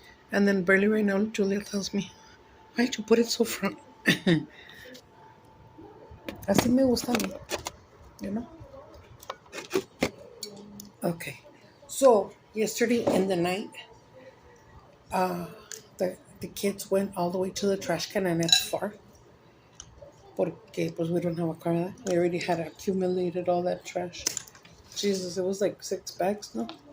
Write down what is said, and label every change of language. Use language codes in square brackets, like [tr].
[en] And then barely right now, Julia tells me, why'd you put it so front? [es] Así me gusta a mí, [en] you know? Okay. So, yesterday in the night, the kids went all the way to the trash can, and it's far. [es] Porque, pues, [en] we don't have a car. [es] ¿Verdad? [en] We already had accumulated all that trash. Jesus, it was like 6 bags, no?